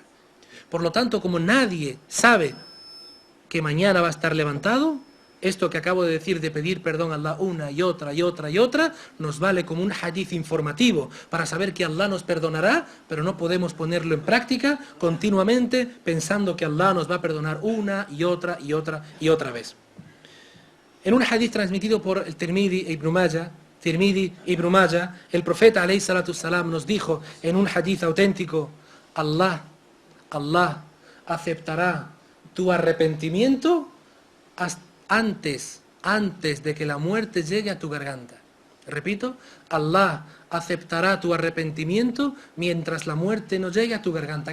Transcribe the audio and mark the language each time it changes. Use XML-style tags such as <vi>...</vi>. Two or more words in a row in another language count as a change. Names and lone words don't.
<es>Por lo tanto, como nadie sabe que mañana va a estar levantado, esto que acabo de decir de pedir perdón a Allah una y otra, nos vale como un hadith informativo para saber que Allah nos perdonará, pero no podemos ponerlo en práctica continuamente pensando que Allah nos va a perdonar una y otra vez. En un hadith transmitido por el Tirmidhi e Ibn Majah, Tirmidhi, Ibn Majah, el profeta</es> <ar>عليه الصلاة والسلام</ar> <es>nos dijo en un hadith auténtico, Allah aceptará tu arrepentimiento antes de que la muerte llegue a tu garganta. Repito, Allah aceptará tu arrepentimiento mientras la muerte no llegue a tu garganta.</es>